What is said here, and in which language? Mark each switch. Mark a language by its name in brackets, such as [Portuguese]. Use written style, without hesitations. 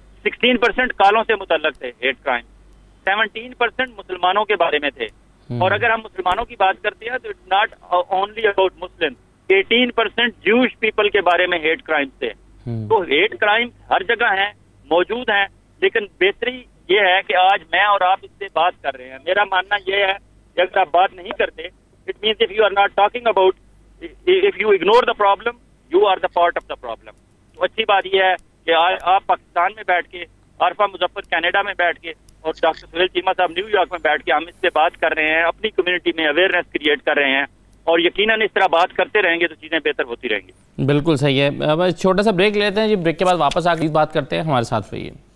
[Urdu] 16% کالوں سے متعلق تھے ہیٹ کرائم، 17% مسلمانوں کے بارے میں تھے. اور اگر ہم مسلمانوں کی بات کرتے ہیں تو [English] it's not only about Muslim, [Urdu] 18% جوش پیپل کے بارے میں ہیٹ کرائمز تھے. تو ہیٹ کرائم ہر جگہ ہیں، موجود ہیں. لیکن بہتری یہ ہے کہ آج میں اور آپ اس سے بات کر رہے ہیں. میرا ماننا یہ ہے کہ اگر آپ بات نہیں کرتے, [English] It means if you are not talking about, if you ignore the problem, you are the part of the problem. [Urdu] تو اچھی بات یہ ہے کہ آپ پاکستان میں بیٹھ کے, عارفہ مظفر کینیڈا میں بیٹھ کے, اور ڈاکٹر سہیل چیمہ صاحب نیو یارک میں بیٹھ کے ہم اس سے بات کر رہے ہیں, اپنی کمیونٹی میں اویئرنیس کریٹ کر رہے ہیں, اور یقیناً اس طرح بات کرتے رہیں گے تو چیزیں بہتر ہوتی رہیں گی. بالکل صحیح ہے. اب چھوٹا سا بریک لیتے ہیں جی, بریک کے بعد واپس آ کے بات کرتے ہیں. ہمارے ساتھ رہیے.